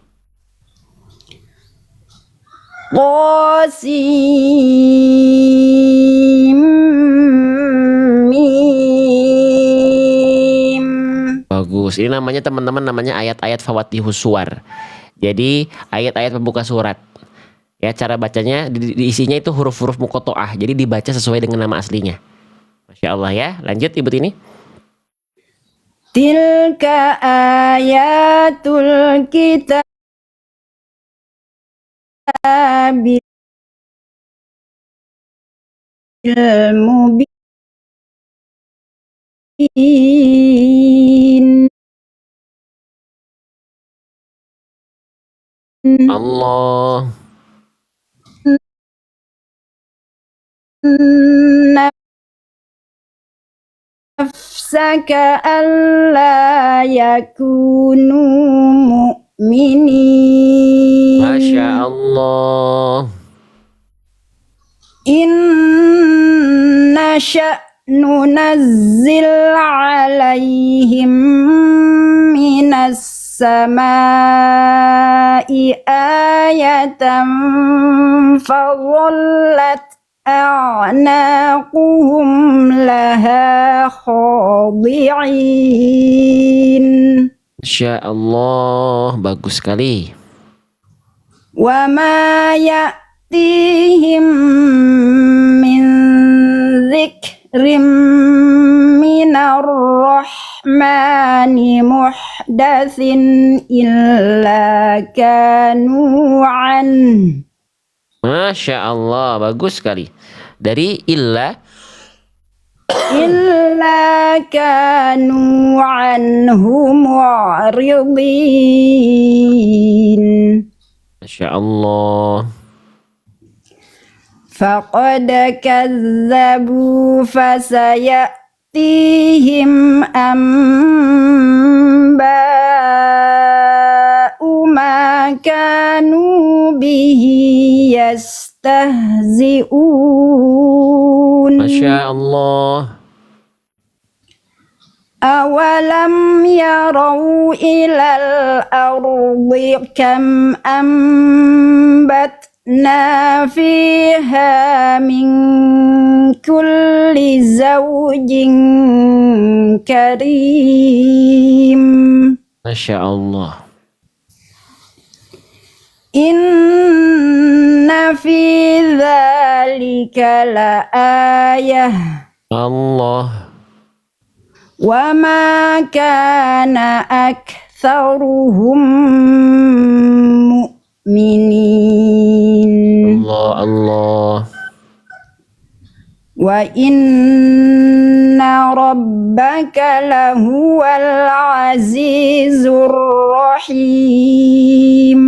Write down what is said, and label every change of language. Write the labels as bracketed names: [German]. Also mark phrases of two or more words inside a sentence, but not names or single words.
[Arabic] قاسم ميم. [Indonesian] Bagus. Ini namanya teman-teman namanya ayat-ayat [Arabic] فواتح السور. [Indonesian] Jadi ayat-ayat pembuka surat. Ya cara bacanya diisinya itu huruf-huruf muqatta'ah. Jadi dibaca sesuai dengan nama aslinya. [Arabic] ما شاء الله [Indonesian] ya. Lanjut Ibu Tini. [Arabic] تلك آيات الكتاب المبين. Allah. نفسك ألا يكونوا مؤمنين. ما شاء الله. إن شأن نزل عليهم من السماء آية فظلت أعناقهم لها خاضعين. ما شاء الله. [Indonesian] Bagus sekali. [Arabic] وما يأتيهم من ذكر من الرحمن محدث إلا كانوا عن. ما شاء الله. [Indonesian] Bagus sekali. Dari illa [Arabic] كانوا عنه معرضين. ما شاء الله. فقد كذبوا فسيأتيهم أنباء ما كانوا به يستهزئون. ما شاء الله. أولم يروا إلى الأرض كم أنبتنا فيها من كل زوج كريم. ما شاء الله. إن في ذلك لآية. Allah. وما كان أكثرهم مؤمنين. Allah. وإن ربك لهو العزيز الرحيم.